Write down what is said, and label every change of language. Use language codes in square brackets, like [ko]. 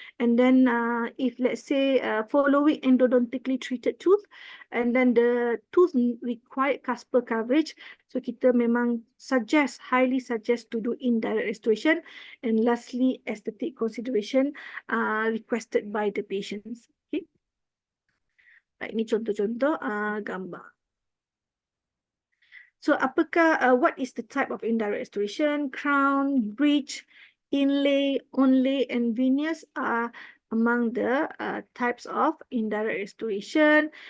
[en] And then if let's say following endodontically treated tooth, and then the tooth required cusper coverage, so [ms] kita memang [en] highly suggest to do indirect restoration. And lastly, aesthetic consideration requested by the patients. Okay. [ms] Baik, ini contoh-contoh gambar. [en] So, what is the type of indirect restoration? Crown, bridge, inlay, onlay, and veneers are among the types of indirect restoration.